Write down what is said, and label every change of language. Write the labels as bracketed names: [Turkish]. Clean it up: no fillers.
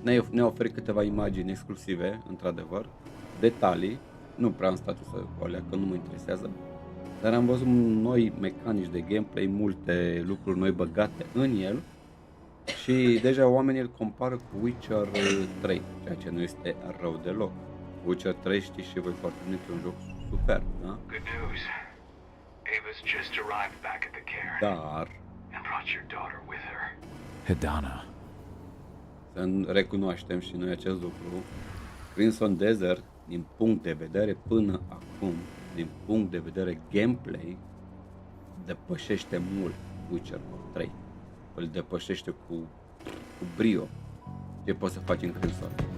[Romanian] Ne-a oferit câteva imagini exclusive, într-adevăr, detalii, nu prea am stat să o alea, că nu mă interesează, dar am văzut noi mecanici de gameplay, multe lucruri noi băgate în el și deja oamenii îl compară cu Witcher 3, ceea ce nu este rău deloc. Witcher 3 știți și voi foarte bine că e un joc superb, da? [English] Good news. Ava's just arrived back at the care. [Romanian] Dar [English] And brought your daughter with her. Hedana. [Romanian] Să recunoaștem și noi acest lucru. Crimson Desert, din punct de vedere până acum, din punct de vedere gameplay, depășește mult Witcher 3. Îl depășește cu brio. Ce poți să faci în Crimson?